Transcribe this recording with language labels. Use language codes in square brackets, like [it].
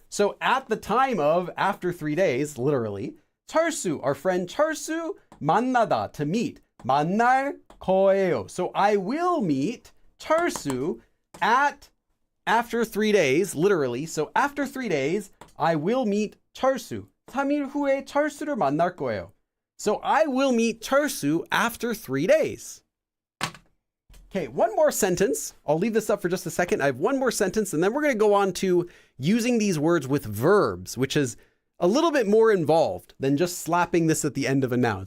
[en] So at the time of, after 3 days, literally, 철수, our friend 철수, 만나다, to meet. [ko] 만날 거예요. [en] So I will meet 철수 after 3 days, literally. So after 3 days, I will meet 철수. [ko] 3일 후에 철수를 만날 거예요. [en] So I will meet 철수 after 3 days. Okay, one more sentence. I'll leave this up for just a second. I have one more sentence, and then we're going to go on to using these words with verbs, which is a little bit more involved than just slapping this at the end of a noun.